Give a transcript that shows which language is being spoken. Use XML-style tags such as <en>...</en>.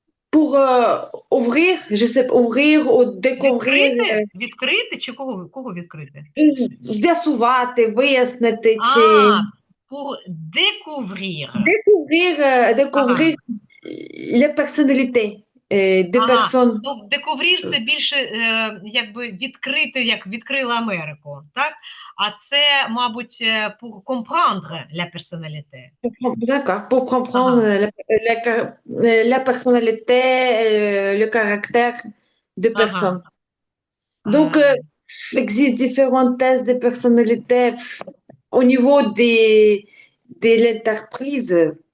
<fr>pour ouvrir, je sais pas, ouvrir ou découvrir,</fr> <uk>відкрити? Відкрити чи кого відкрити? з'ясувати, вияснити чи</uk> <fr>Ah, pour découvrir. découvrir</fr> <uk>Ага.</uk> <fr>les personnalités des</fr> <uk>Ага.</uk> <fr>personnes.</fr> <uk>Ну, découvrir це більше якби відкрити, як відкрила Америку, так? А це, мабуть,</uk> <fr>pour comprendre la personnalité. D'accord, pour comprendre</fr> <uk>Ага.</uk> <fr>la personnalité, le caractère des</fr> <uk>Ага.</uk> <fr>personnes. Donc, il existe différents tests de personnalité au niveau de l'entreprise.</fr>